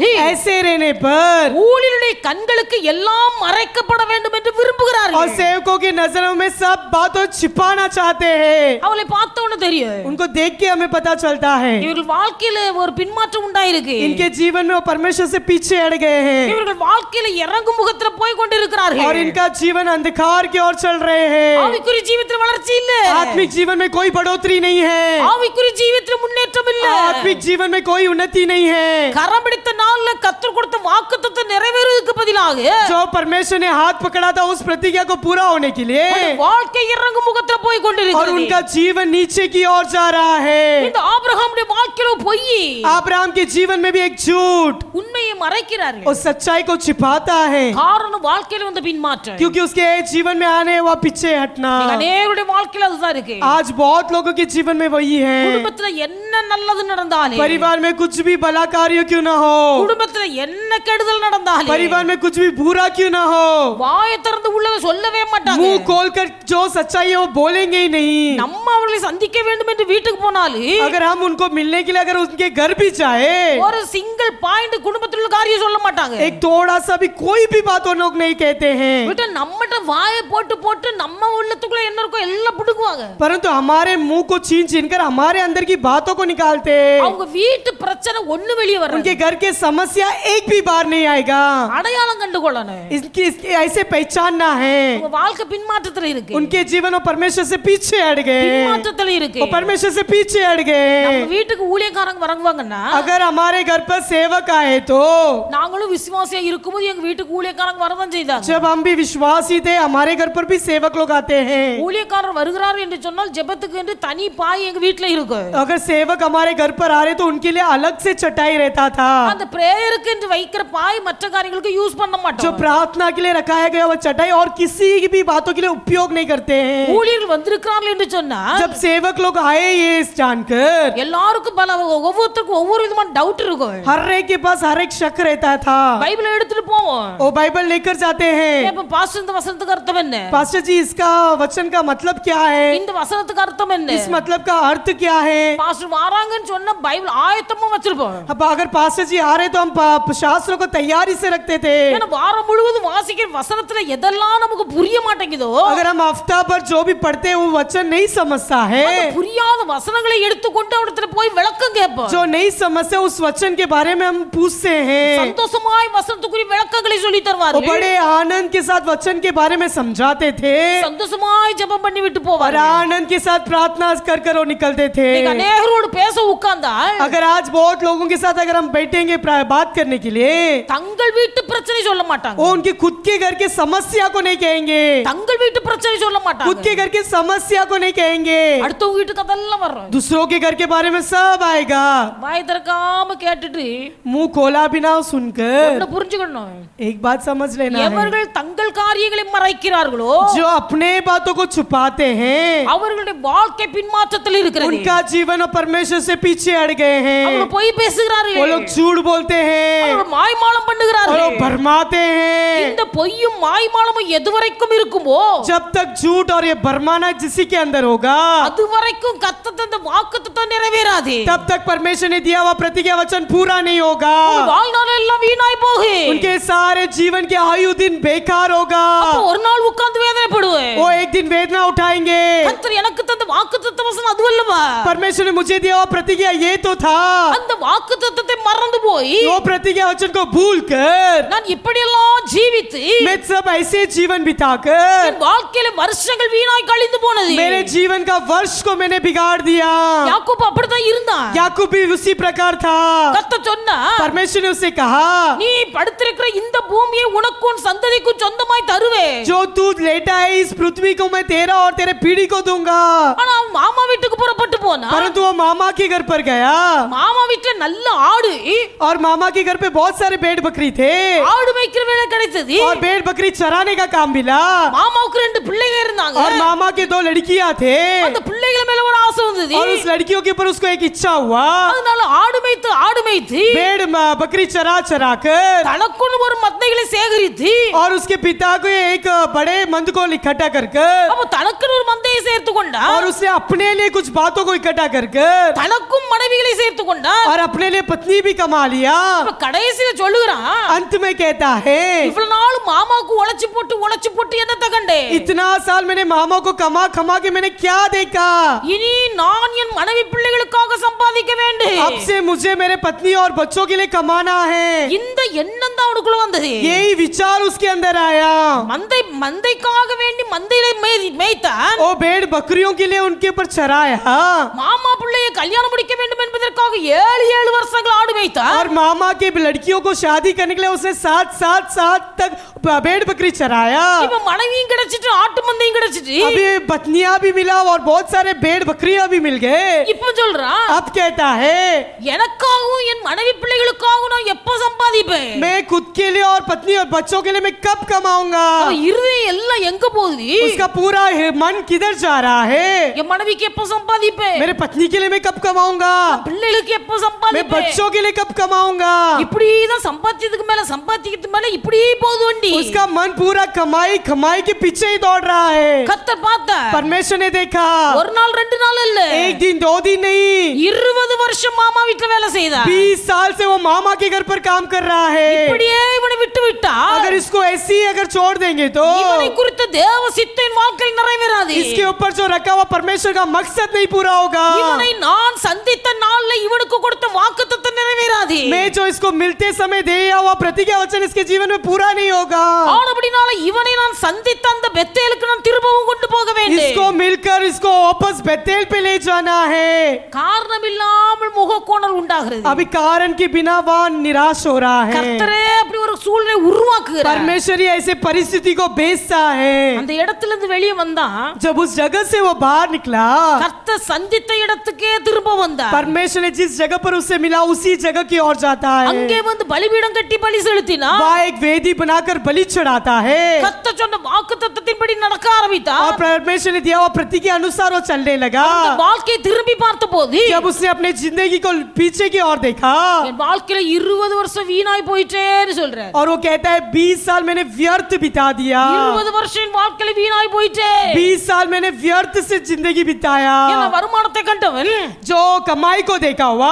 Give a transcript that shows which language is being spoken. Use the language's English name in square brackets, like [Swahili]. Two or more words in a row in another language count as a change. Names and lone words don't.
[Hindi] ऐसे रहने पर [Tamil] ஊழியருடைய கண்களுக்கு எல்லாம் மறைக்கப்பட வேண்டும் என்று [Hindi] और [Tamil] விரும்புகிறார்கள். [Hindi] सेवकों की नजरों में सब बातों छिपाना चाहते हैं। [Tamil] அவளை பார்த்தவொன்னு தெரியும், [Hindi] उनको देख के हमें पता चलता है [Tamil] இவர்கள் வாழ்க்கையில ஒரு பின்மாற்றம் உண்டாயிருக்கு. [Hindi] इनके जीवन में वो परमेश्वर से पीछे हट गए हैं [Tamil] இவர்கள் வாழ்க்கையில இறங்கு முகத்துல போய் கொண்டிருக்கிறார்கள். [Hindi] और इनका जीवन अंधकार की ओर चल रहे हैं। [Tamil] ஆவிக்குரிய ஜீவிதத்தில் வளர்ச்சி இல்ல, [Hindi] आत्मिक जीवन में कोई बढ़ोतरी नहीं है, [Tamil] ஆவிக்குரிய ஜீவிதத்தில் முன்னேற்றம் இல்ல. [Hindi] आत्मिक जीवन में कोई उन्नति नहीं है। [Tamil] கரம் பிடித்த நாள்ல கர்த்தர் கொடுத்த வாக்குத்தத்தத்தை நிறைவேறுவதற்கு பதிலாக [Hindi] जो परमेश्वर ने हाथ पकड़ा था उस प्रतिज्ञा को पूरा होने के लिए [Tamil] வாழ்க்கை இறங்கு முகத்துல போய் [Hindi] और [Tamil] கொண்டிருக்கிறது. [Hindi] उनका जीवन नीचे की ओर जा रहा है। [Tamil] இந்த ஆபிரகாமுடைய வாழ்க்கையில பொய் [Hindi] अब्राहम के जीवन में भी एक झूठ, [Tamil] உண்மையை மறைக்கிறார்கள். [Hindi] और सच्चाई को छिपाता है, [Tamil] காரணம் வாழ்க்கையில வந்த பின்மாற்றம். [Hindi] क्योंकि उसके जीवन में आने हुआ पीछे हटना। [Tamil] அநேகருடைய வாழ்க்கையில அதுதான் இருக்கு. [Hindi] आज बहुत लोगों के जीवन में वही है। [Tamil] குடும்பத்துல என்ன நல்லது நடந்தாலும், [Hindi] परिवार में कुछ भी भला कार्य क्यों ना हो, [Tamil] குடும்பத்துல என்ன கெடுதல் நடந்தாலும், [Hindi] परिवार में कुछ भी बुरा क्यों ना हो, [Tamil] வாயை திறந்து உள்ளதை சொல்லவே மாட்டாங்க. [Hindi] मुंह खोलकर जो सच्चाई है वो बोलेंगे ही नहीं। [Tamil] நம்ம அவர்களை சந்திக்க வேண்டும் என்று வீட்டுக்கு போனாலும், [Hindi] अगर हम उनको मिलने के लिए अगर उनके घर भी जाए, [Tamil] ஒரு [English] single point [Tamil] குடும்பத்துல உள்ள காரியம் சொல்ல மாட்டாங்க. [Hindi] एक थोड़ा सा भी कोई भी बात वो लोग नहीं कहते हैं, [Tamil] விட்டு நம்மட்ட வாயை போட்டு போட்டு நம்ம உள்ளத்துக்குள்ள என்ன இருக்கோ எல்லாம் புடுங்குவாங்க. [Hindi] परंतु हमारे मुंह को छीन छीन कर हमारे अंदर की बातों को निकालते हैं। [Tamil] அவங்க வீட்டு பிரச்சனை ஒண்ணு வெளியே வர [Hindi] उनके घर के समस्या एक भी बार नहीं आएगा। [Tamil] அடையாளம் கண்டுகொள்ளணும். [Hindi] इसकी ऐसे पहचानना है। [Tamil] உங்க வாழ்க்கை பின்மாற்றத்துல இருக்கு. [Hindi] उनके जीवन और परमेश्वर से पीछे हट गए, [Tamil] பின்மாற்றத்துல இருக்கு. [Hindi] वो परमेश्वर से पीछे हट [Tamil] நம்ம [Hindi] गए। [Tamil] வீட்டுக்கு ஊழியக்காரங்க வரங்குவாங்கன்னா, [Hindi] अगर हमारे घर पर सेवक आए तो, [Tamil] நாங்களும் விசுவாசியா இருக்கும்போது எங்க வீட்டுக்கு ஊழியக்காரங்க வரதான் செய்தாங்க. [Hindi] जब हम भी विश्वासी थे हमारे घर पर भी सेवक लोग आते हैं। [Tamil] ஊழியக்காரர் வருகிறார் என்று சொன்னால் ஜெபத்துக்கு என்று தனி பாய் எங்க வீட்ல இருக்கு. [Hindi] अगर सेवक हमारे घर पर आ रहे तो उनके लिए अलग से चटाई रहता था। [Tamil] அந்த பிரேயருக்கு என்று வைக்கிற பாய் மற்ற காரியங்களுக்கு யூஸ் பண்ண [Hindi] जो [Tamil] மாட்டோம். [Hindi] प्रार्थना के लिए रखाया गया वो चटाई और किसी भी बातों के लिए उपयोग नहीं करते हैं। [Tamil] ஊழியர்கள் வந்திருக்கிறார்கள் என்று சொன்னா, [Hindi] जब सेवक लोग आए ये जानकर, [Tamil] எல்லாருக்கும் பல ஒவ்வொருத்தருக்கும் ஒவ்வொரு விதமான டவுட் இருக்கும். [Hindi] हर एक के पास हर एक शक रहता था। [Tamil] பைபிளை எடுத்துட்டு போவோம். [Hindi] वो बाइबल लेकर जाते हैं। [Tamil] இப்ப பாஸ்டர் இந்த வசனத்துக்கு அர்த்தம் என்ன? [Hindi] पास्टर जी इसका वचन का मतलब क्या है, [Tamil] இந்த வசனத்துக்கு அர்த்தம் என்ன? [Hindi] इस मतलब का अर्थ क्या है। [Tamil] பாஸ்டர் வராங்கன்னு சொன்னா பைபிள் ஆயத்தமா வச்சிருப்போம். [Hindi] अब अगर पास्टर जी आ रहे तो हम शास्त्रों को तैयारी से रखते थे। [Tamil] ஏன்னா வாரம் முழுவதும் வாசிக்கிற வசனத்துல எதெல்லாம் நமக்கு புரிய மாட்டேங்குதோ, [Hindi] अगर हम हफ्ता भर जो भी पढ़ते हैं वो वचन नहीं समझता [Tamil] அந்த [Hindi] है, [Tamil] புரியாத வசனங்களை எடுத்துக்கொண்டு அவரிடத்துல போய் விளக்கம் கேட்போம். [Hindi] जो नहीं समझते उस वचन के बारे में हम पूछते हैं। [Tamil] சந்தோஷமாய் வசனத்துக்குரிய விளக்கங்களை சொல்லி [Hindi] वो [Tamil] தருவார்கள். [Hindi] बड़े आनंद के साथ वचन के बारे में समझाते थे [Tamil] சந்தோஷமாய் ஜெபம் பண்ணி விட்டு [Hindi] और [Tamil] போவார்கள். [Hindi] आनंद के साथ प्रार्थना कर वो निकलते थे। [Tamil] நீங்க அநேகரோடு பேச உட்கார்ந்தா, [Hindi] अगर आज बहुत लोगों के साथ अगर हम बैठेंगे बात करने के लिए, [Tamil] தங்கள் வீட்டு பிரச்சனை சொல்ல மாட்டாங்க. [Hindi] वो उनके खुद के घर के समस्या को नहीं कहेंगे, [Tamil] தங்கள் வீட்டு பிரச்சனை சொல்ல [Hindi] खुद [Tamil] மாட்டாங்க. [Hindi] के घर के समस्या को नहीं कहेंगे, [Tamil] அடுத்தவங்க வீட்டுக்கு அதெல்லாம் வர்றோம். [Hindi] दूसरों के घर के बारे में सब आएगा। [Tamil] வாய் திறக்காம கேட்டுட்டு [Hindi] मुंह खोला बिना सुनकर [Tamil] ஒண்ணு புரிஞ்சுக்கணும். [Hindi] एक बात समझ लेना है, [Tamil] எவர்கள் தங்கள் காரியங்களை மறைக்கிறார்களோ [Hindi] जो अपने बातों को छुपाते हैं [Tamil] அவர்களுடைய வாழ்க்கை பின்மாற்றத்தில் இருக்கிறது. [Hindi] उनका जीवन और परमेश्वर से पीछे हट गए [Tamil] அவங்க [Hindi] हैं। [Tamil] பொய் [Hindi] वो [Tamil] பேசுகிறார்கள். [Hindi] लोग झूठ बोलते हैं [Tamil] அவங்க மாய்மாலம் [Hindi] और [Tamil] பண்ணுகிறார்கள். [Hindi] वो भरमाते हैं। [Tamil] இந்த பொய்யும் மாய்மாலமும் எதுவரைக்கும் இருக்குமோ, [Hindi] जब तक झूठ और ये भरमाना किसी के अंदर होगा [Tamil] அதுவரைக்கும் கர்த்தர் தந்த வாக்குத்தத்தம் நிறைவேறாது. [Hindi] तब तक परमेश्वर ने दिया हुआ प्रतिज्ञा वचन पूरा नहीं होगा। [Tamil] உங்க வாழ்நாள் எல்லாம் வீணாய் போகும். [Hindi] उनके सारे जीवन के आयु दिन बेकार होगा। [Tamil] அப்ப ஒரு நாள் உட்கார்ந்து வேதனைப்படுவேன். [Hindi] वो एक दिन वेदना उठाएंगे। [Tamil] கர்த்தர் எனக்கு தந்த வாக்குத்தத்த வசனம் அதுவல்லவா? [Hindi] परमेश्वर ने मुझे दिया हुआ प्रतिज्ञा ये तो था। [Tamil] அந்த வாக்குத்தத்தத்தை மறந்து போய் [Hindi] वो प्रतिज्ञा वचन को भूल कर [Tamil] நான் இப்படியெல்லாம் ஜீவித்து [Hindi] मैं सब ऐसे जीवन बिताकर [Tamil] என் வாழ்க்கையில வருஷங்கள் வீணாய் கழிந்து போனது. [Hindi] मेरे जीवन का वर्ष को मैंने बिगाड़ दिया। [Tamil] யாக்கோபு அப்படிதான் இருந்தான். [Hindi] याकूब भी उसी प्रकार था। [Tamil] கர்த்தர் சொன்னா, [Hindi] परमेश्वर ने उससे कहा [Tamil] நீ படுத்திருக்கிற இந்த பூமியை உனக்கும் சந்ததிக்கும் சொந்தமாய் தருவேன். [Hindi] जो तू लेटा है इस पृथ्वी को मैं तेरा और तेरे पीढ़ी को दूंगा। [Tamil] ஆனா அவன் மாமா வீட்டுக்கு புறப்பட்டு போனா, [Hindi] परंतु वो मामा के घर पर गया [Tamil] மாமா வீட்டுல நல்ல ஆடு, [Hindi] और मामा के घर पे बहुत सारे भेड़ बकरी थे [Tamil] ஆடு மேய்க்கிற வேலை கிடைச்சது. [Hindi] और भेड़ बकरी चराने का काम मिला। [Tamil] மாமாவுக்கு 2 பிள்ளைங்க இருந்தாங்க. [Hindi] और मामा के 2 लड़कियां थे [Tamil] அந்த பிள்ளைகள் மேல ஒரு ஆசை வந்தது. [Hindi] और उस लड़कियों के ऊपर उसको एक इच्छा हुआ। [Tamil] அதனால ஆடு மேய்த்து [Hindi] भेड़ बकरी चरा चरा कर [Tamil] தனக்குன்னு ஒரு மந்தைகளை சேகரித்து, [Hindi] और उसके पिता को एक बड़े मंद को इकट्ठा कर [Tamil] அப்ப தனக்குன்னு ஒரு மந்தையை சேர்த்து கொண்டா, [Hindi] और उसने अपने लिए कुछ बातों को इकट्ठा कर कर [Tamil] தனக்கும் மனைவிகளை சேர்த்து கொண்டா. [Hindi] और अपने लिए पत्नी भी कमा लिया। [Tamil] அப்ப கடைசியில சொல்லுகிறான், [Hindi] अंत में कहता है [Tamil] இவ்வளவு நாள் மாமாவுக்கு உழைச்சு போட்டு என்னத்த கண்டே, [Hindi] इतना साल मैंने मामा को कमा कमा के मैंने क्या देखा। [Tamil] இனி நான் என் மனைவி பிள்ளைகளுக்காக சம்பாதிக்க வேண்டும். [Hindi] अब से मुझे मेरे पत्नी और बच्चों के लिए कमाना है। [Tamil] இந்த எண்ணம் தான் அவனுக்குள்ள வந்தது. [Hindi] यही विचार उसके अंदर आया। [Tamil] மந்தைக்காக வேண்டி மந்தையை மேய்த்தான். [Hindi] वो भेड़ बकरियों के लिए उनके ऊपर चराया [Tamil] மாமா பிள்ளையை கல்யாணம் முடிக்க வேண்டும் என்பதற்காக 7 வருஷங்கள் ஆடு மேய்த்தான். [Hindi] और मामा के लड़कियों को शादी करने के लिए उसने 7 तक भेड़ बकरी चराया। [Tamil] இப்ப மனைவியும் கிடைச்சிட்டு ஆட்டு மந்தையும் கிடைச்சிட்டு [Hindi] अभी पत्नियां भी मिला और बहुत सारे भेड़ बकरियां भी मिल गए। [Tamil] இப்ப சொல்றான் [Hindi] अब कहता है [Tamil] எனக்காகவும் என் மனைவி பிள்ளைகளுக்காகவும் நான் எப்ப சம்பாதிப்பேன்? [Hindi] मैं खुद के लिए और पत्नी और बच्चों के लिए मैं कब कमाऊंगा? [Tamil] அவன் இருதயம் எல்லாம் எங்க போகுது? [Hindi] उसका पूरा मन किधर जा रहा है? [Tamil] என் மனைவிக்கு எப்ப சம்பாதிப்பேன்? [Hindi] मेरे पत्नी के लिए मैं कब कमाऊंगा? [Tamil] பிள்ளைகளுக்கு எப்ப [Hindi] मैं [Tamil] சம்பாதிப்பேன்? [Hindi] बच्चों के लिए कब कमाऊंगा? [Tamil] இப்படிதான் சம்பாதிச்சதுக்கு மேல சம்பாதிக்கிறதுக்கு மேல இப்படியே போகுது வண்டி। [Hindi] उसका मन पूरा कमाई के पीछे ही दौड़ रहा है। [Tamil] கர்த்தர் பார்த்தார்। [Hindi] परमेश्वर ने देखा [Tamil] ஒரு நாள் ரெண்டு நாள் இல்ல, [Hindi] एक दिन 2 दिन नहीं [Tamil] 20 வருஷம் மாமா வீட்டுல வேலை செய்தார்। [Hindi] 20 साल से वो मामा के घर पर काम कर रहा है। [Tamil] இப்படியே இவனை விட்டு விட்டா [Hindi] अगर इसको ऐसे ही अगर छोड़ देंगे तो [Tamil] இவனை குறித்த தேவ சித்தம் வாழ்க்கையில் நிறைவேறாது। [Hindi] इसके ऊपर जो रखा हुआ परमेश्वर का मकसद नहीं पूरा होगा। [Tamil] இவனை நான் சந்தித்த நாள்ல இவனுக்கு கொடுத்த வாக்குத்தத்தம் நிறைவேறாது। [Hindi] मैं जो इसको मिलते समय दिया हुआ प्रतिज्ञा वचन इसके जीवन में पूरा नहीं होगा। [Tamil] ஆனபடினால இவனை நான் சந்தித்த அந்த பெத்தேலுக்கு நான் திரும்பவும் கொண்டு போக வேண்டும்। [Hindi] इसको मिलकर इसको वापस बेतेल पे ले जाना है। [Tamil] காரணம் இல்லாமல் முகக்கோணல் உண்டாகிறது। [Hindi] अभी कारण के बिना वह निराश हो रहा है। [Tamil] கர்த்தரே அப்படி ஒரு சூழ்நிலை உருவாக்குகிறார்। [Hindi] परमेश्वर ही ऐसे परिस्थिति को बेचता है। [Tamil] அந்த இடத்துல இருந்து வெளியே வந்தான், [Hindi] जब उस जगह से वो बाहर निकला [Tamil] கர்த்தர் சந்தித்த இடத்துக்கே திரும்ப வந்தார்। [Hindi] परमेश्वर ने जिस जगह पर उससे मिला उसी जगह की ओर जाता है। [Tamil] அங்கே வந்து பலிபீடம் கட்டி பலி செலுத்தினா [Hindi] वह एक वेदी बनाकर बलि चढ़ाता है [Tamil] கர்த்தர் சொன்ன வாக்குத்தத்தத்தின்படி நடக்க ஆரம்பித்தார்। [Hindi] और परमेश्वर ने दिया हुआ प्रतिज्ञा के अनुसार वो चलने लगा। [Tamil] அந்த வாழ்க்கையை திரும்பி பார்த்தபோது [Hindi] जब उसने अपने जिंदगी को पीछे की ओर देखा [Tamil] என் வாழ்க்கையில 20 வருஷம் வீணாய் போயிட்டேன்னு சொல்றார்। [Hindi] और वो कहता है 20 साल मैंने व्यर्थ बिता दिया। [Tamil] 20 வருஷம் என் வாழ்க்கையில வீணாய் போயிட்டே। [Hindi] 20 साल मैंने व्यर्थ से जिंदगी बिताया। [Tamil] என்ன வருமானத்தை கண்டவன், [Hindi] जो कमाई को देखा हुआ,